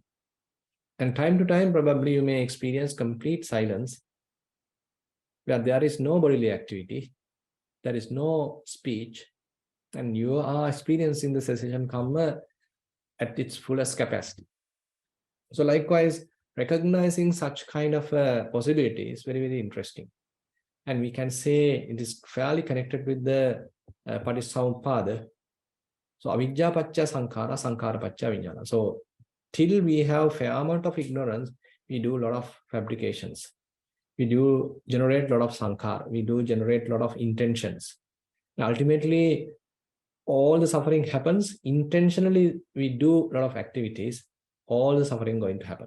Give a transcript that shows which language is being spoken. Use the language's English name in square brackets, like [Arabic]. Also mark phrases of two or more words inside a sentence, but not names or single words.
[English] And time to time, probably you may experience complete silence where there is no bodily activity, there is no speech, and you are experiencing the cessation Kamma at its fullest capacity. So likewise, recognizing such kind of possibility is very, very interesting. And we can say it is fairly connected with the Patissamuppada. [Pali] So avidya pacca sankhara, sankhara pacca vijnana. [English] So till we have fair amount of ignorance, we do a lot of fabrications. We do generate a lot of sankhara. We do generate a lot of intentions. And ultimately, all the suffering happens intentionally. We do a lot of activities. All the suffering going to happen.